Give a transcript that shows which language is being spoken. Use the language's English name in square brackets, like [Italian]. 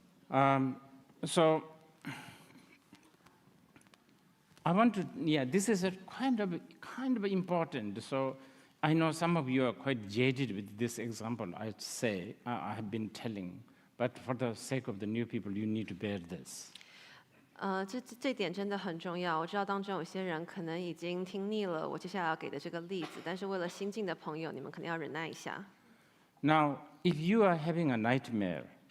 [English] So I want to, this is a kind of important. So I know some of you are quite jaded with this example. I'd say I have been telling, but for the sake of the new people, you need to bear this. [Chinese] 这点真的很重要。我知道当中有些人可能已经听腻了我接下来要给的这个例子，但是为了新进的朋友，你们肯定要忍耐一下。 [English] Now, if you are having a nightmare